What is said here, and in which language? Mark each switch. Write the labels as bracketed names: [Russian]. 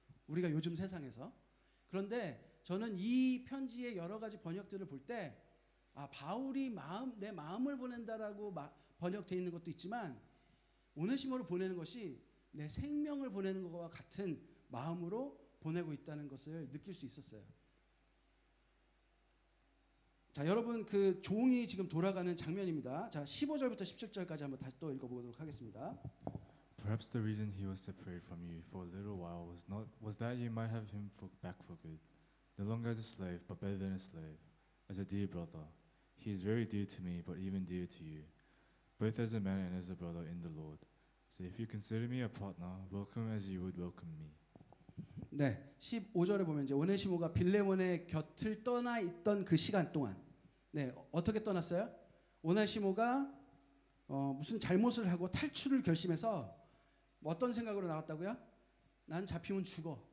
[Korean] 우리가 요즘 세상에서. 그런데 저는 이 편지의 여러 가지 번역들을 볼 때 바울이 내 마음을 보낸다라고 번역되어 있는 것도 있지만 오네시모를 보내는 것이 내 생명을 보내는 것과 같은 마음으로 보내고 있다는 것을 느낄 수 있었어요. 자, 여러분 그 종이 지금 돌아가는 장면입니다. 자, 15절부터 17절까지 한번 다시 또 읽어보도록 하겠습니다. [English] Perhaps the reason he was separated from you for a little while was that you might have him back for good, no longer as a slave, but better than a slave, as a dear brother. He is very dear to me, but even dearer to you, both as a man and as a brother in the Lord. So if you consider me a partner, welcome as you would welcome me. [Korean] 네, 15절에 보면 이제 오네시모가 빌레몬의 곁을 떠나 있던 그 시간 동안, 네, 어떻게 떠났어요? 오네시모가 무슨 잘못을 하고 탈출을 결심해서 어떤 생각으로 나왔다고요? 난 잡히면 죽어.